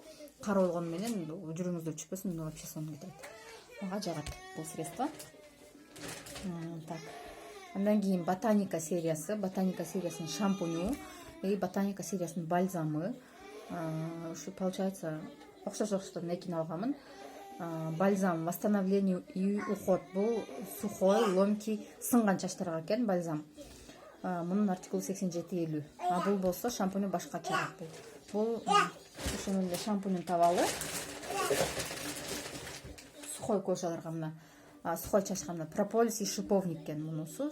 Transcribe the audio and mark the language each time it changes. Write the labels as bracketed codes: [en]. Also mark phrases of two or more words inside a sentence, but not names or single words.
[ky] Кара болгону менен жүрүңүздөр чүппөсүн, вообще сонун кетирет. Мага жагат бул средство. Так. Андан кийин ботаника сериясы, ботаника сериясынын шампуню и ботаника сериясынын бальзамы. Ушу получается окшош-окшоштон экини алганмын. [ru] Бальзам восстановлению и уход. [ky] Бул [ru] сухой, ломкий, [ky] сынган чачтарга экен бальзам. Мунун артикулу 8750. Бул болсо шампуню башкача. Бул ошонун эле шампунун табалы. Сухой кожаларга мына, сухой чачка мына [ru] прополис и шиповник [ky] экен мунусу.